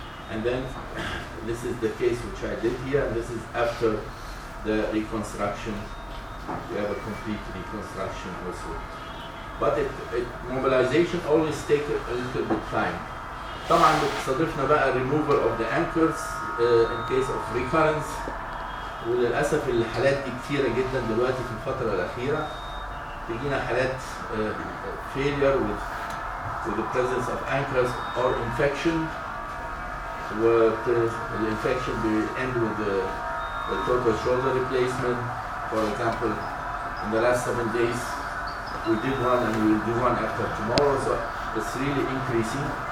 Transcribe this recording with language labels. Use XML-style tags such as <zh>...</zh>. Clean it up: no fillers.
<en>And then this is the case which I did here, and this is after the reconstruction. We have a complete reconstruction also. But mobilization always takes a little bit time.</en> <ar>طبعا بتصادفنا بقى</ar> <en>removal of the anchors in case of recurrence.</en> <ar>وللأسف الحالات دي كتيرة جدا دلوقتي في الفترة الأخيرة. تجينا حالات</ar> <en>failure with the presence of anchors or infection. The infection will end with the total shoulder replacement. For example, in the last 7 days, we did one and we will do one after tomorrow, so it's really increasing.</en>